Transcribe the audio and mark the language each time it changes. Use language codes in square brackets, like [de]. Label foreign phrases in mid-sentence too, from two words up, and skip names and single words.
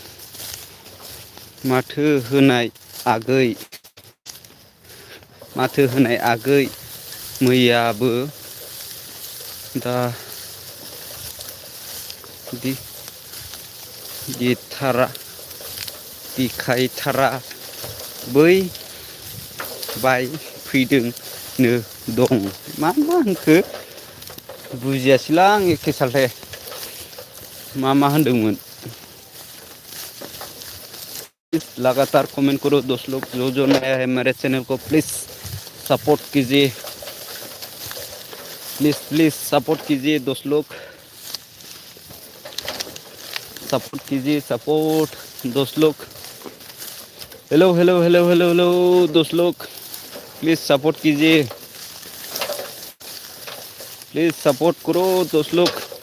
[brx] माथो होनाय आगै मैयाबो दा देखायथारा बै बाय फैदोंनो दं मा होनखो बुजियासैलां एखे सालथे मा होनदोंमोन [hi] लगातार कमेंट करो दोस्त लोग जो नया है मेरे चैनल को प्लीज सपोर्ट कीजिए प्लीज सपोर्ट कीजिए दोस्त लोग सपोर्ट कीजिए दोस्त लोग हेलो दोस्त लोग प्लीज सपोर्ट कीजिए प्लीज सपोर्ट करो दोस्त लोग